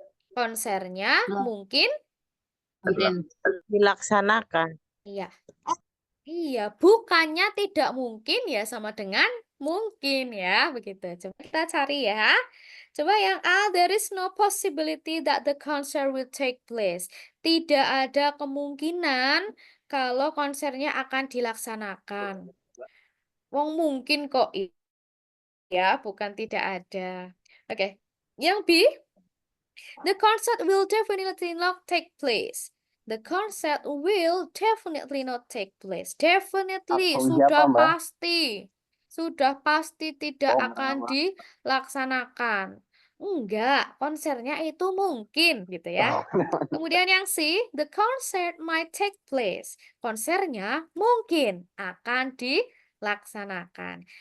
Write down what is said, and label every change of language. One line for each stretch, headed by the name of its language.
Indonesian: Konsernya mungkin dilaksanakan. iya. Iya, bukannya tidak mungkin ya sama dengan mungkin ya, begitu. Coba kita cari ya. Coba yang A,
English: there is no possibility that the concert will take place.
Indonesian: Tidak ada kemungkinan kalau konsernya akan dilaksanakan. Wong mungkin kok ya, bukan tidak ada. Oke.
English: Yang B, the concert will definitely not take place. The concert will definitely not take place.
Indonesian: Definitely, sudah pasti. Sudah pasti tidak akan dilaksanakan. Enggak, konsernya itu mungkin gitu ya. Kemudian yang C,
English: the concert might take place.
Indonesian: Konsernya mungkin akan dilaksanakan.